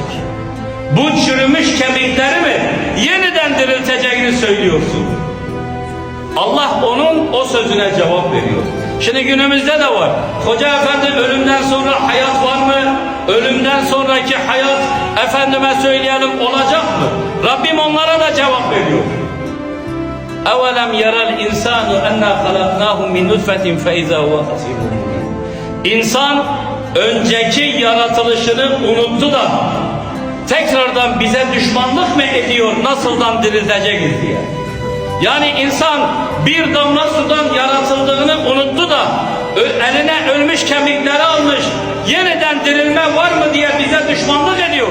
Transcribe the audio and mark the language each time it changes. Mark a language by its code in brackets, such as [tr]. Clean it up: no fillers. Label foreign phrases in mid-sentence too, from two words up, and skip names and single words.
[tr] Bu çürümüş kemikleri mi yeniden dirilteceğini söylüyorsun? Allah onun o sözüne cevap veriyor. Şimdi günümüzde de var. Hoca efendi, ölümden sonra hayat var mı? Ölümden sonraki hayat efendime söyleyelim olacak mı? Rabbim onlara da cevap veriyor. [ar] اَوَلَمْ يَرَ الْاِنْسَانُ اَنَّا خَلَقْنَاهُ مِنْ نُطْفَةٍ فَاِذَا هُوَ خَصِيمٌ مُبِينٌ. [tr] İnsan önceki yaratılışını unuttu da tekrardan bize düşmanlık mı ediyor, nasıldan dirilteceğiz diye. Yani insan bir damla sudan yaratıldığını unuttu da eline ölmüş kemikleri almış, yeniden dirilme var mı diye bize düşmanlık